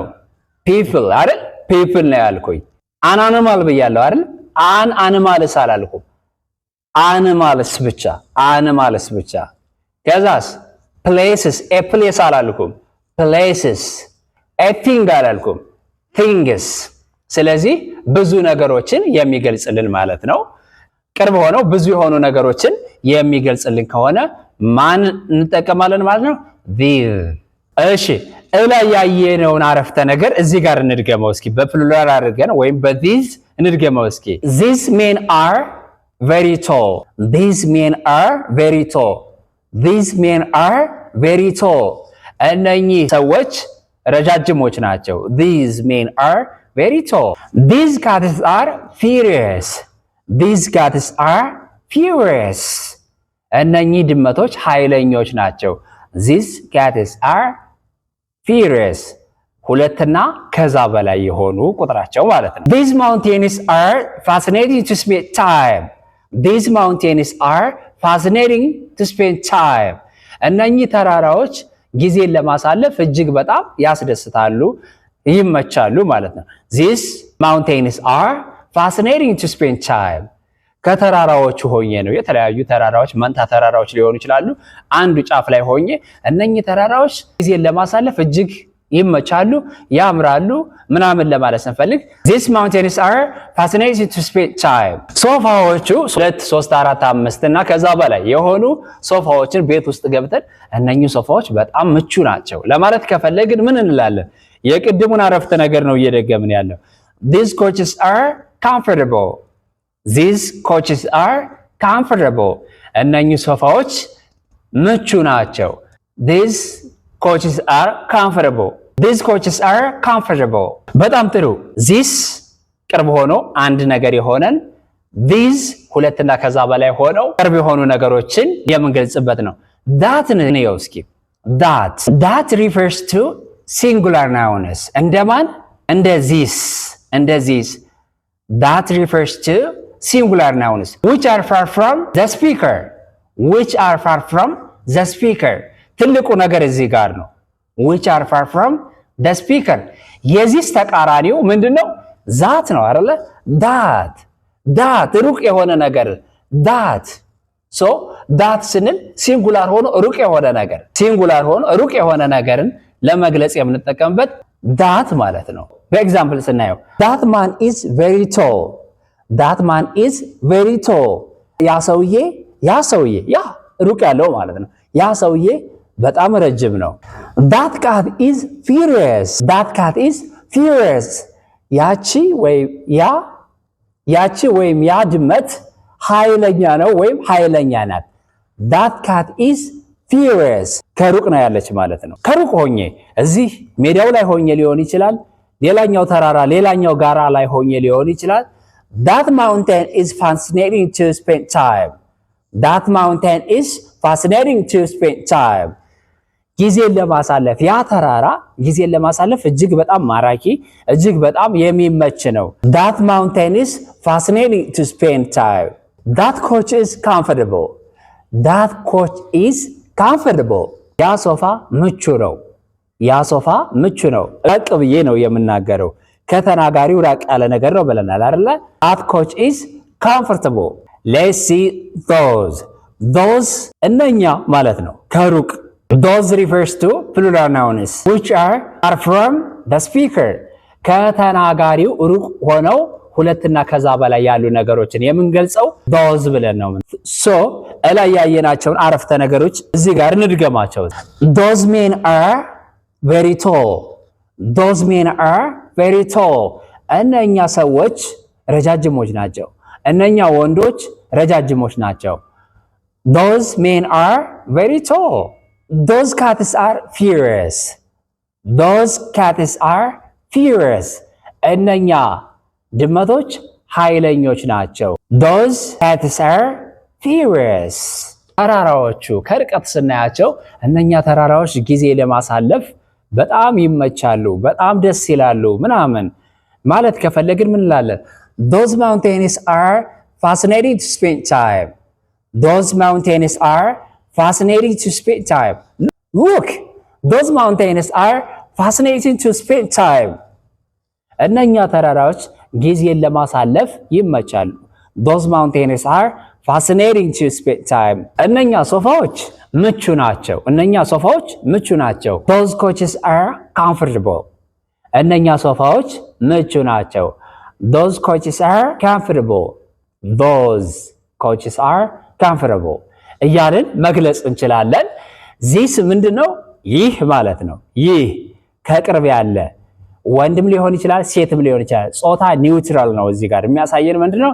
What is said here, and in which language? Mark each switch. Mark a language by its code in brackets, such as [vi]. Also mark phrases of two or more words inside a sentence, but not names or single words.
[am] people አይደል? people ነው ያልኩኝ። [en] an animal [am] ብያለሁ አይደል? [en] an animals [am] አላልኩም። animals ብቻ ከዛስ [en] places a place [am] አላልኩም። [en] places a thing [am] አላልኩም። things ስለዚህ ብዙ ነገሮችን የሚገልጽልን ማለት ነው። ቅርብ ሆነው ብዙ የሆኑ ነገሮችን የሚገልጽልን ከሆነ ማን እንጠቀማለን ማለት ነው? [en] these [am] እሺ እላይ ያየነውን አረፍተ ነገር እዚህ ጋር እንድገመው እስኪ በፕሉራል አድርገን ወይም በthese እንድገመው እስኪ [en] these men are very tall these men are very tall these men are very tall [am] እነኚህ ሰዎች ረጃጅሞች ናቸው። [en] these men are very tall these cats are furious these cats are furious [am] እነኚህ ድመቶች ኃይለኞች ናቸው። [en] these cats are furious [am] ሁለትና ከዛ በላይ የሆኑ ቁጥራቸው ማለት ነው። [en] these mountains are fascinating to spend time these mountains are fascinating to spend time [am] እነኚህ ተራራዎች ጊዜን ለማሳለፍ እጅግ በጣም ያስደስታሉ፣ ይመቻሉ ማለት ነው። [en] these mountains are fascinating to spend time [am] ከተራራዎቹ ሆኜ ነው። የተለያዩ ተራራዎች መንታ ተራራዎች ሊሆኑ ይችላሉ። አንዱ ጫፍ ላይ ሆኜ እነኚህ ተራራዎች ጊዜን ለማሳለፍ እጅግ ይመቻሉ፣ ያምራሉ ምናምን ለማለት ስንፈልግ [en] these mountains are fascinating to spend time [am] ሶፋዎቹ 2 3 4 5 እና ከዛ በላይ የሆኑ ሶፋዎችን ቤት ውስጥ ገብተን እነኚህ ሶፋዎች በጣም ምቹ ናቸው ለማለት ከፈለግን ምን እንላለን? የቅድሙን አረፍተ ነገር ነው እየደገምን ያለው። [en] these coaches are comfortable these coaches are comfortable [am] እነኚህ ሶፋዎች ምቹ ናቸው። [en] these coaches are comfortable these coaches are comfortable [am] በጣም ጥሩ። this ቅርብ ሆኖ አንድ ነገር የሆነን these ሁለትና ከዛ በላይ ሆነው ቅርብ የሆኑ ነገሮችን የምንገልጽበት ነው። that ነው እስኪ [en] that refers to singular nouns [am] እንደማን? [en] እንደ this that refers to singular nouns which are far from the speaker [am] ትልቁ ነገር እዚህ ጋር ነው። [en] which are far from the speaker [am] የዚህ ተቃራኒው ምንድነው? that ነው አይደለ? that ሩቅ የሆነ ነገር so that ስንል ሲንጉላር ሆኖ ሩቅ የሆነ ነገርን ለመግለጽ የምንጠቀምበት that ማለት ነው። በኤግዛምፕል ስናየው [en] that man is very [am] tall ያ ሰውዬ ሩቅ ያለው ማለት ነው። ያ ሰውዬ በጣም ረጅም ነው። [en] that cat is [am] furious ያቺ ወይም ያ ድመት ኃይለኛ ነው ወይም ኃይለኛ ናት። [en] that cat is furious [am] ከሩቅ ነው ያለች ማለት ነው። ከሩቅ ሆኜ እዚህ ሜዳው ላይ ሆኜ ሊሆን ይችላል፣ ሌላኛው ተራራ ሌላኛው ጋራ ላይ ሆኜ ሊሆን ይችላል። [en] that mountain is fascinating to spend time. that mountain is fascinating to spend time. [am] ጊዜን ለማሳለፍ ያ ተራራ ጊዜን ለማሳለፍ እጅግ በጣም ማራኪ እጅግ በጣም የሚመች ነው። [en] that mountain is fascinating to spend time. that couch is comfortable. that couch is comfortable. [am] ያ ሶፋ ምቹ ነው። ያ ሶፋ ምቹ ነው። ራቅ ብዬ ነው የምናገረው ከተናጋሪው ራቅ ያለ ነገር ነው ብለናል አይደል? [en] that couch is comfortable. let's see those [am] እነኛ ማለት ነው ከሩቅ [en] those refers to plural nouns which are from the speaker. [am] ከተናጋሪው ሩቅ ሆነው ሁለትና ከዛ በላይ ያሉ ነገሮችን የምንገልጸው those ብለን ነው። so እላይ ያየናቸውን አረፍተ ነገሮች እዚህ ጋር እንድገማቸው። [en] those men are very tall. those men are very tall. [am] እነኛ ሰዎች ረጃጅሞች ናቸው። እነኛ ወንዶች ረጃጅሞች ናቸው። [en] those men are very tall. those cats are furious. those cats are furious. [am] እነኛ ድመቶች ኃይለኞች ናቸው። [en] those cats are furious. [am] ተራራዎቹ ከርቀት ስናያቸው እነኛ ተራራዎች ጊዜ ለማሳለፍ በጣም ይመቻሉ፣ በጣም ደስ ይላሉ ምናምን ማለት ከፈለግን ምን እንላለን? [en] those mountains are fascinating to spend time. those mountains are fascinating to spend time. look, those mountains are fascinating to spend time. [am] እነኛ ተራራዎች ጊዜን ለማሳለፍ ይመቻሉ። [en] those mountains are fascinating to spend time. [am] እነኛ ሶፋዎች ምቹ ናቸው። እነኛ ሶፋዎች ምቹ ናቸው። [en] those couches are comfortable. [am] እነኛ ሶፋዎች ምቹ ናቸው። [en] those couches are comfortable. those couches are comfortable [am] እያልን መግለጽ እንችላለን። this ምንድነው? ይህ ማለት ነው። ይህ ከቅርብ ያለ ወንድም ሊሆን ይችላል፣ ሴትም ሊሆን ይችላል። ጾታ ኒውትራል ነው። እዚህ ጋር የሚያሳየን ምንድነው?